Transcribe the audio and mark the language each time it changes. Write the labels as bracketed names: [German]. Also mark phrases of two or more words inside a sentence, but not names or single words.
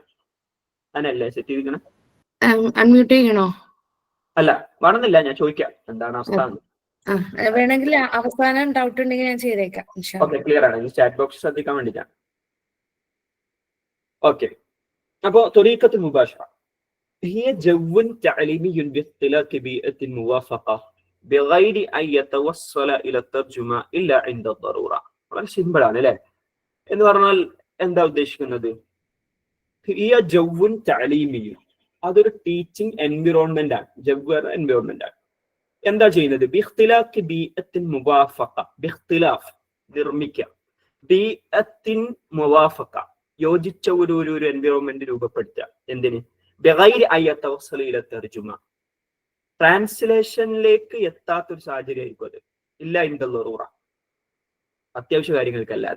[Malayalam] അങ്ങനല്ലേ സെറ്റ് ചെയ്തിരിക്കണം? അൺമ്യൂട്ട് ചെയ്യണോ? അല്ല, വേണമെന്നില്ല, ഞാൻ ചോദിക്കാം എന്താണ് അവസ്ഥ. വേണമെങ്കിൽ അവസാനം ഡൗട്ട് ഉണ്ടെങ്കിൽ ഞാൻ ചെയ്തേക്കാം. [English] okay, clear [Malayalam] ആണ്. [English] chat box [Malayalam] ശ്രദ്ധിക്കാൻ വേണ്ടിയിട്ടാണ്. ഓക്കെ, അപ്പോ [Arabic] الطريقة المباشرة هي جو تعليمي باختلاق بيئة موافقة بغير أن يتوصل إلى الترجمة إلا عند الضرورة. [Malayalam] വളരെ സിമ്പിൾ ആണ് അല്ലേ? എന്ന് പറഞ്ഞാൽ എന്താ ഉദ്ദേശിക്കുന്നത്? [Arabic] هي جو تعليمي, [Malayalam] അതൊരു [English] teaching environment [Malayalam] ആണ്. ജവ് എൻവിറോൺമെന്റ് ആണ്. എന്താ ചെയ്യുന്നത്? [Arabic] باختلاق بيئة موافقة, باختلاف [Malayalam] നിർമ്മിക്കുക, [Arabic] بيئة موافقة [Malayalam] യോജിച്ച ഒരു എൻവിറോൺമെന്റ് രൂപപ്പെടുത്തുക. എന്തിന്? [Arabic] بغير أن يتوصل إلى الترجمة, [Malayalam] ട്രാൻസ്ലേഷനിലേക്ക് എത്താത്തൊരു സാഹചര്യം ആയിരിക്കും അത്. [Arabic] إلا عند الضرورة, [Malayalam] അത്യാവശ്യ കാര്യങ്ങൾക്കല്ലാതെ.